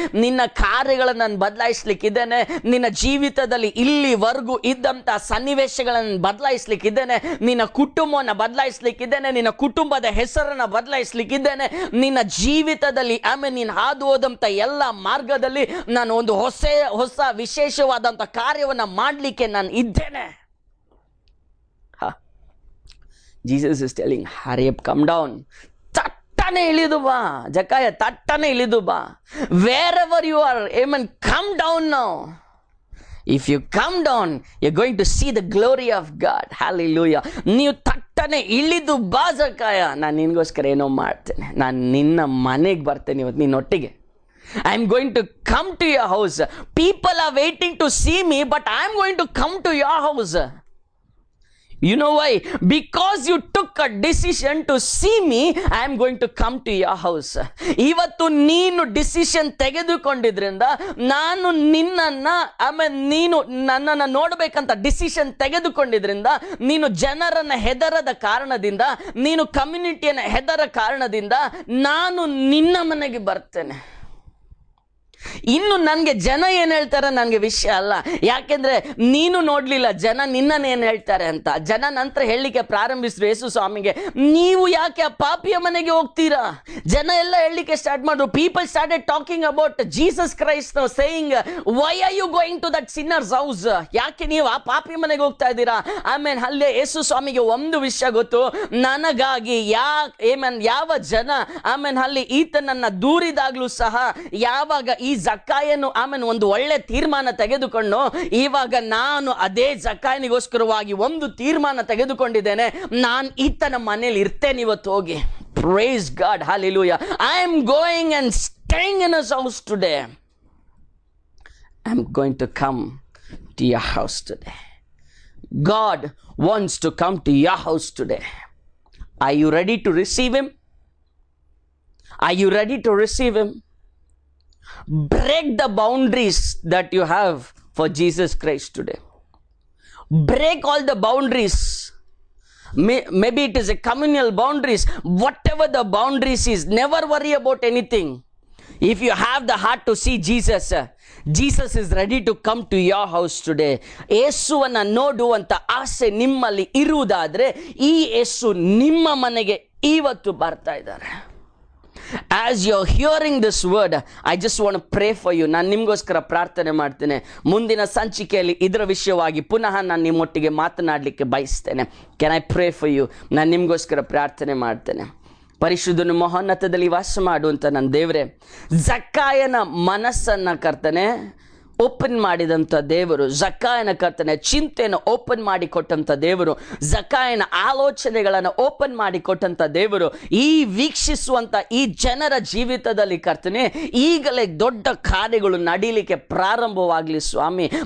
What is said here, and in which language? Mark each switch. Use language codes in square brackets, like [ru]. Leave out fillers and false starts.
[kn] ನಿನ್ನ ಕಾರ್ಯಗಳನ್ನು ನಾನು ಬದಲಾಯಿಸ್ಲಿಕ್ಕಿದ್ದೇನೆ. ನಿನ್ನ ಜೀವಿತದಲ್ಲಿ ಇಲ್ಲಿವರೆಗೂ ಇದ್ದಂಥ ಸನ್ನಿವೇಶಗಳನ್ನು ಬದಲಾಯಿಸ್ಲಿಕ್ಕಿದ್ದೇನೆ. ನಿನ್ನ ಕುಟುಂಬವನ್ನು ಬದಲಾಯಿಸ್ಲಿಕ್ಕಿದ್ದೇನೆ. ನಿನ್ನ ಕುಟುಂಬದ ಹೆಸರನ್ನು ಬದಲಾಯಿಸ್ಲಿಕ್ಕಿದ್ದೇನೆ. ನಿನ್ನ ಜೀವಿತದಲ್ಲಿ ನೀನು ಹಾದು ಹೋದಂಥ ಎಲ್ಲ ಮಾರ್ಗದಲ್ಲಿ ನಾನು ಒಂದು ಹೊಸ ವಿಶೇಷವಾದಂಥ ಕಾರ್ಯವನ್ನು ಮಾಡಲಿಕ್ಕೆ ನಾನು ಇದ್ದೇನೆ. [en] Jesus is telling, hurry up, come down. [kn] ತಟ್ಟನೆ ಇಳಿದು ಬಾ ಜಕ್ಕಾಯ, ತಟ್ಟನೆ ಇಳಿದು ಬಾ. [en] Wherever you are, come down now. If you come down, you're going to see the glory of God. [kn] Hallelujah. ನೀವು ತಟ್ಟನೆ ಇಳಿದು ಬಾ ಜಕ್ಕಾಯ. ನಾನು ನಿನಗೋಸ್ಕರ ಏನೋ ಮಾಡ್ತೇನೆ. ನಾನು ನಿನ್ನ ಮನೆಗೆ ಬರ್ತೇನೆ ಇವತ್ತು ನಿನ್ನೊಟ್ಟಿಗೆ. [en] I am going to come to your house. People are waiting to see me, but I am going to come to your house. You know why? Because you took a decision to see me, I am going to come to your house. [kn] ಇವತ್ತು ನೀನು decision ತೆಗೆದುಕೊಂಡಿದ್ರಿಂದ ನಾನು ನಿನ್ನನ್ನು ನೀನು ನನ್ನನ್ನು ನೋಡಬೇಕಂತ decision ತೆಗೆದುಕೊಂಡಿದ್ರಿಂದ, ನೀನು ಜನರನ್ನು ಹೆದರದ ಕಾರಣದಿಂದ, ನೀನು ಕಮ್ಯುನಿಟಿಯನ್ನು ಹೆದರ ಕಾರಣದಿಂದ ನಾನು ನಿನ್ನ ಮನೆಗೆ ಬರ್ತೇನೆ. ಇನ್ನು ನನಗೆ ಜನ ಏನು ಹೇಳ್ತಾರೆ ನನಗೆ ವಿಷಯ ಅಲ್ಲ. ಯಾಕೆಂದ್ರೆ ನೀನು ನೋಡಲಿಲ್ಲ ಜನ ನಿನ್ನನ್ನು ಏನು ಹೇಳ್ತಾರೆ ಅಂತ. ಜನ ನಂತರ ಹೇಳಲಿಕ್ಕೆ ಪ್ರಾರಂಭಿಸಿದ್ರು ಯೇಸು ಸ್ವಾಮಿಗೆ, ನೀವು ಯಾಕೆ ಆ ಪಾಪಿಯ ಮನೆಗೆ ಹೋಗ್ತೀರಾ? ಜನ ಎಲ್ಲ ಹೇಳಲಿಕ್ಕೆ ಸ್ಟಾರ್ಟ್ ಮಾಡಿದ್ರು. [en] People started talking about Jesus Christ, saying, why are you going to that sinner's house? [kn] ಯಾಕೆ ನೀವು ಆ ಪಾಪಿಯ ಮನೆಗೆ ಹೋಗ್ತಾ ಇದ್ದೀರಾ? ಅಲ್ಲೇ ಯೇಸು ಸ್ವಾಮಿಗೆ ಒಂದು ವಿಷಯ ಗೊತ್ತು, ನನಗಾಗಿ ಯಾವ ಜನ ಅಲ್ಲಿ ಈತನನ್ನ ದೂರಿದಾಗ್ಲೂ ಸಹ, ಯಾವಾಗ ಈ ಜಕ್ಕಾಯನು ಒಂದು ಒಳ್ಳೆ ತೀರ್ಮಾನ ತೆಗೆದುಕೊಂಡು, ಇವಾಗ ನಾನು ಅದೇ ಜಕ್ಕಾಯನಿಗೋಸ್ಕರವಾಗಿ ಒಂದು ತೀರ್ಮಾನ ತೆಗೆದುಕೊಂಡಿದ್ದೇನೆ, ನಾನು ಈತನ ಮನೇಲಿ ಇರ್ತೇನೆ ಇವತ್ತು ಹೋಗಿ. [en] Praise God, hallelujah. I am going and staying in his house today. I am going to come to your house today. God wants to come to your house today. Are you ready to receive him? Are you ready to receive him? Break the boundaries that you have for Jesus Christ today. Break all the boundaries. Maybe it is a communal boundaries. Whatever the boundaries is, never worry about anything. If you have the heart to see Jesus, Jesus is ready to come to your house today. [kn] ಯೇಸುವನ್ನು ನೋಡುವಂತ ಆಸೆ ನಿಮ್ಮಲ್ಲಿ ಇರುವುದಾದ್ರೆ, ಈ ಯೇಸು ನಿಮ್ಮ ಮನೆಗೆ ಇವತ್ತು ಬರ್ತಾ ಇದ್ದಾರೆ. [en] As you're hearing this word, I just want to pray for you. [kn] ನಾನು ನಿಮಗೋಸ್ಕರ ಪ್ರಾರ್ಥನೆ ಮಾಡ್ತೇನೆ. ಮುಂದಿನ ಸಂಚಿಕೆಯಲ್ಲಿ ಇದರ ವಿಷಯವಾಗಿ ಪುನಃ ನಾನು ನಿಮ್ಮೊಟ್ಟಿಗೆ ಮಾತನಾಡಲಿಕ್ಕೆ ಬಯಸ್ತೇನೆ. [en] Can I pray for you? [kn] ನಾನು ನಿಮಗೋಸ್ಕರ ಪ್ರಾರ್ಥನೆ ಮಾಡ್ತೇನೆ. ಪರಿಶುದ್ಧನು ಮಹೋನ್ನತದಲ್ಲಿ ವಾಸ ಮಾಡುವಂಥ ನನ್ನ ದೇವರೇ, ಜಕ್ಕಾಯನ ಮನಸ್ಸನ್ನು ಕರ್ತನೆ ಓಪನ್ ಮಾಡಿದಂಥ ದೇವರು, ಜಕ್ಕಾಯನ ಕರ್ತನೆ ಚಿಂತೆಯನ್ನು ಓಪನ್ ಮಾಡಿಕೊಟ್ಟಂಥ ದೇವರು, ಜಕ್ಕಾಯನ ಆಲೋಚನೆಗಳನ್ನು ಓಪನ್ ಮಾಡಿಕೊಟ್ಟಂಥ ದೇವರು, ಈ ವೀಕ್ಷಿಸುವಂಥ ಈ ಜನರ ಜೀವಿತದಲ್ಲಿ ಕರ್ತನೆ ಈಗಲೇ ದೊಡ್ಡ ಕಾರ್ಯಗಳು ನಡೀಲಿಕ್ಕೆ ಪ್ರಾರಂಭವಾಗಲಿ ಸ್ವಾಮಿ.